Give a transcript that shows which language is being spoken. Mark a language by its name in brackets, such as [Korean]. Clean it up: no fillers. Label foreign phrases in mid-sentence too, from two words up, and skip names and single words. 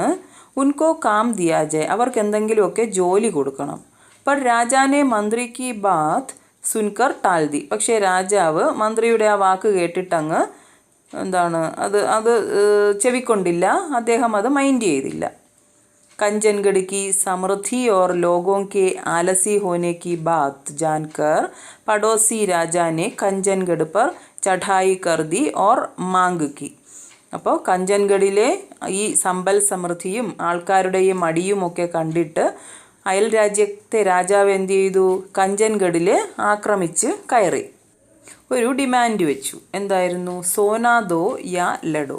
[Hindi] उनको काम दिया जाए. [Malayalam] അവർക്ക് എന്തെങ്കിലുമൊക്കെ ജോലി കൊടുക്കണം. [Hindi] पर राजा ने मंत्री की बात सुनकर टाल दी. [Malayalam] പക്ഷേ രാജാവ് മന്ത്രിയുടെ ആ വാക്ക് കേട്ടിട്ടങ്ങ് അത് ചെവിക്കൊണ്ടില്ല. അദ്ദേഹം അത് മൈൻഡ് ചെയ്തില്ല. [Hindi] कंचनगढ़ की समृद्धि और लोगों के आलसी होने की बात जानकर पड़ोसी राजा ने कंचनगढ़ पर चढ़ाई कर दी और मांग की. [Malayalam] അപ്പോൾ കഞ്ചൻഗഡിലെ ഈ സമ്പൽ സമൃദ്ധിയും ആൾക്കാരുടെയും മടിയുമൊക്കെ കണ്ടിട്ട് അയൽ രാജ്യത്തെ രാജാവ് എന്ത് ചെയ്തു? കഞ്ചൻഗഡിൽ ആക്രമിച്ച് കയറി ഒരു ഡിമാൻഡ് വെച്ചു. എന്തായിരുന്നു? [Hindi] सोना दो या लड़ो.